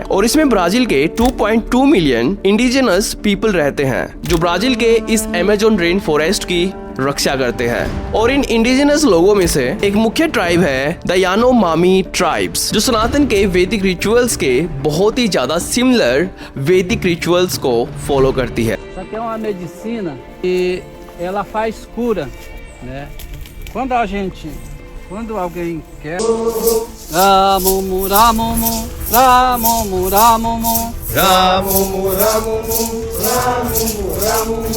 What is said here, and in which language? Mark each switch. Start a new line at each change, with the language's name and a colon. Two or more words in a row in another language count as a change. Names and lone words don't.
Hindi: और इसमें ब्राजील के 2.2
English: million indigenous people
Hindi: रहते हैं, जो ब्राजील के इस
English: Amazon rain forest
Hindi: की रक्षा करते हैं। और इन इंडिजिनस लोगों में से एक मुख्य ट्राइब है
English: the Yanomami tribes,
Hindi: जो सनातन के वैदिक रिचुअल्स के बहुत ही ज्यादा सिमिलर वैदिक रिचुअल्स को फॉलो करती है।
Portuguese: Isso aqui é uma medicina e ela faz cura, né? Quando alguém quer Ramumu, ramumu, ramumu, ramumu, ramumu, ramumu, ramumu, ramumu,